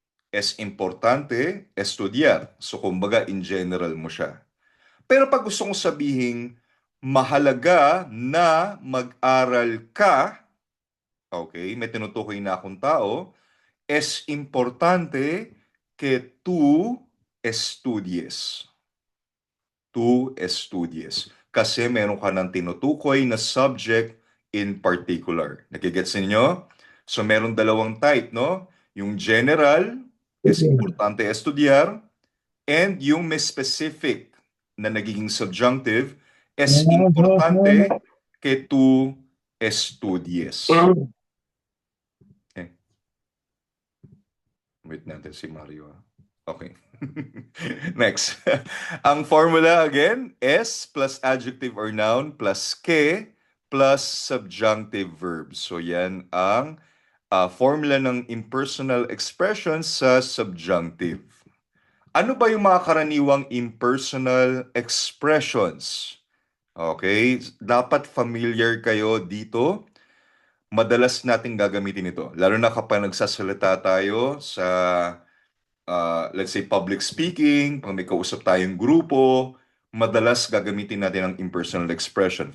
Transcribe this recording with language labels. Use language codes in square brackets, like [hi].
[es] Es importante estudiar. [tl] So kumbaga in general mo siya. Pero pag gusto kong sabihin, mahalaga na mag-aral ka, okay, may tinutukoy na akong tao, [es] es importante que tú estudies. Tú estudies. [tl] Kasi meron ka ng tinutukoy na [en] subject in particular. [tl] Nakigets ninyo? So meron dalawang type, no? Yung general, [es] es importante estudiar, [tl] and yung may specific na nagiging subjunctive, [es] es importante que tú estudies. [tl] Eh, wait natin si Mario. Okay. Next. [en] Ang formula again, S plus adjective or noun plus ke plus subjunctive verb. [tl] So yan ang formula ng impersonal expression sa subjunctive. Ano ba yung mga karaniwang impersonal expressions? Okay, dapat familiar kayo dito. madalas nating gagamitin ito. Lalo na kapag nagsasalita tayo sa, [en] let's say, public speaking, [tl] pag may kausap tayong grupo, madalas gagamitin natin ang impersonal expression.